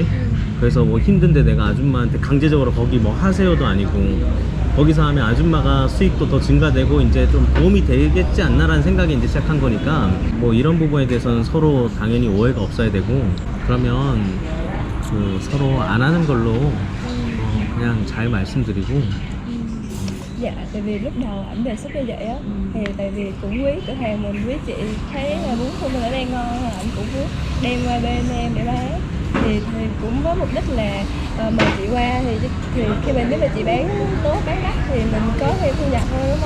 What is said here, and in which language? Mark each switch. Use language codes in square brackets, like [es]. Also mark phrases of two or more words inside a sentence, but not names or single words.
[ko] 그래서 뭐 힘든데 내가 아줌마한테 강제적으로 거기 뭐 하세요도 아니고, 거기서 하면 아줌마가 수익도 더 증가되고 이제 좀 도움이 되겠지 않나라는 생각이 이제 시작한 거니까, 뭐 이런 부분에 대해서는 서로 당연히 오해가 없어야 되고, 그러면 그 서로 안 하는 걸로 그냥 잘 말씀드리고. [vi] Dạ, tại vì lúc đầu ảnh đề xuất như vậy á, thì tại vì cũng quý cửa hàng mình, quý chị thấy là bún của mình ở đây ngon, ảnh cũng muốn đem qua bên em để bán. Thì cũng có mục đích là mời chị qua thì khi mà nếu mà chị bán tốt, bán đắt thì mình có thêm thu nhập thôi đúng không?